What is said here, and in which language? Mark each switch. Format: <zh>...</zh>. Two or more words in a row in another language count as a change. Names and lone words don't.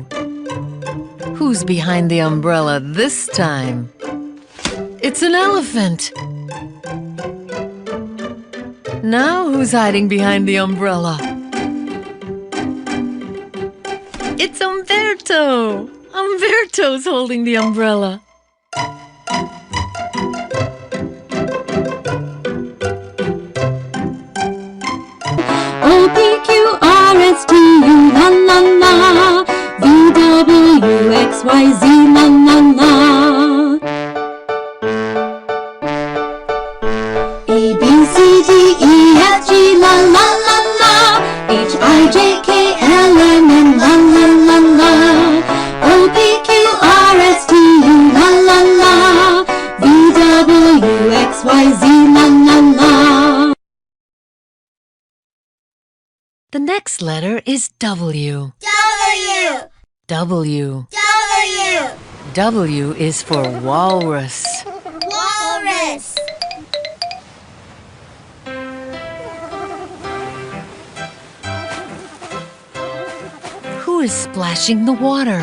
<en>Who's behind the umbrella this time? It's an elephant. Now who's hiding behind the umbrella? It's Umberto. Umberto's holding the umbrella. O-P-Q-R-S-T-U, la la la. V-W-X-Y-Z, la la la. A-B-C-D-E-F-G, la la la la. H-I-J-K-L-M-N, la la la la. O-P-Q-R-S-T-U, la la la. V-W-X-Y-Z, la la la. The next letter is W. W. W. W. W is for walrus. Walrus. Who is splashing the water?</en>